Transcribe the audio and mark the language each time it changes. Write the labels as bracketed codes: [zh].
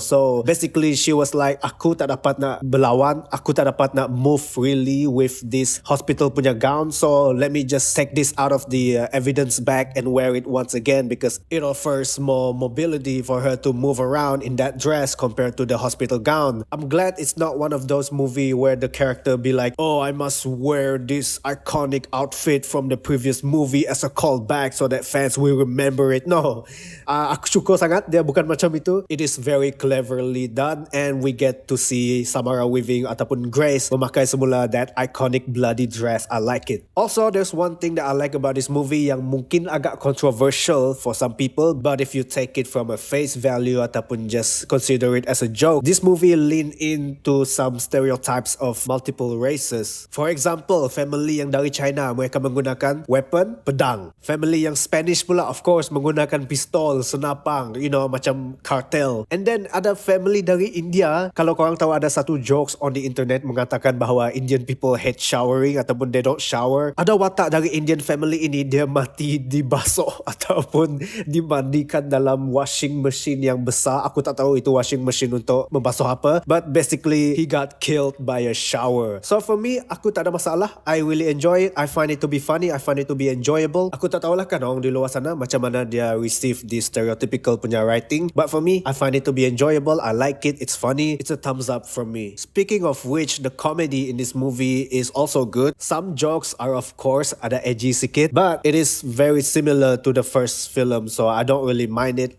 [en] So basically she was like, [ms] aku tak dapat nak [en] berlawan, aku tak dapat nak move freely with this hospital punya gown, so let me just take this out of the evidence bag and wear it once again because it offers more mobility for her to move around in that dress compared to the hospital gown. I'm glad it's not one of those movies where the character be like, oh, I must wear this iconic outfit from the previous movie as a callback so that fans will remember it. [ms] No, aku syukur sangat dia bukan macam itu. [en] It is very cleverly done and we get to see Samara Weaving [ms] ataupun [en] Grace [ms] memakai semula [en] that iconic bloody dress. I like it. Also, there's one thing that I like about this movie [ms] yang mungkin agak [en] controversial for some people, but if you take it from a face value [ms] ataupun [en] just consider it as a joke, this movie lean into some stereotypes of multiple races. For example, [ms] family yang dari China mereka menggunakan weapon pedang. Family yang Spanish pula [en] of course [ms] menggunakan pistol, senapang, [en] you know, [ms] macam cartel. [en] And then [ms] ada [en] family dari India, [ms] kalau korang tahu ada satu [en] jokes on the internet [ms] mengatakan bahawa [en] Indian people hate showering [ms] ataupun [en] they don't shower. [ms] Ada watak dari Indian family ini dia mati dibasuh ataupun dimandikan dalam washing machine yang besar. Aku tak tahu itu washing machine untuk membasuh apa, [en] but basically he got killed by a shower. So for me, [ms] aku tak ada masalah. [en] I really enjoy it. I find it to be funny. I find it to be enjoyable. [ms] Aku tak tahulah kan orang di luar sana macam mana dia [en] receive this stereotypical punya writing, but for me, I find it to be enjoyable. I like it. It's funny. It's a thumbs up from me. Speaking of which, the comedy in this movie is also good. Some jokes are of course ada edgy sikit, but it is very similar to the first film, so I don't really mind it.